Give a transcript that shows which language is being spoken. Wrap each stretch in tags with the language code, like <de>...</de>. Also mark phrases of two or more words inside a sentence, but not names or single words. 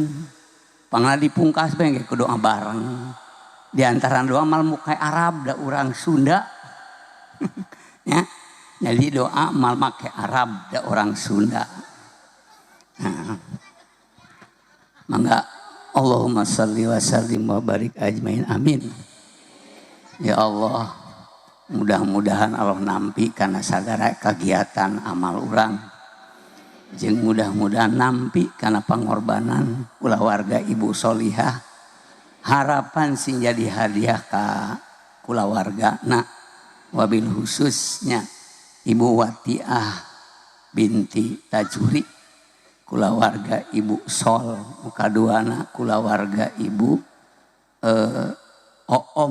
<su>Pangna dipungkas bae ge ku doa bareng. Di antara doa mal mukai Arab da urang Sunda. Ya. Jadi doa mal make Arab da orang Sunda. Nah. Mangga</su> <ar>اللهم صل وسلم وبارك أجمعين آمين.</ar> <su>Ya Allah, mudah-mudahan Allah nampi kana sagara kagiatan amal urang. Jeung mudah-mudahan nampi kana pangorbanan kulawarga Ibu Solihah. Harapan sing jadi hadiah ka kulawarga na wabil khususnya Ibu Watiah binti Tajuri, kulawarga Ibu Sol, muka duana kulawarga Ibu Oom.</su>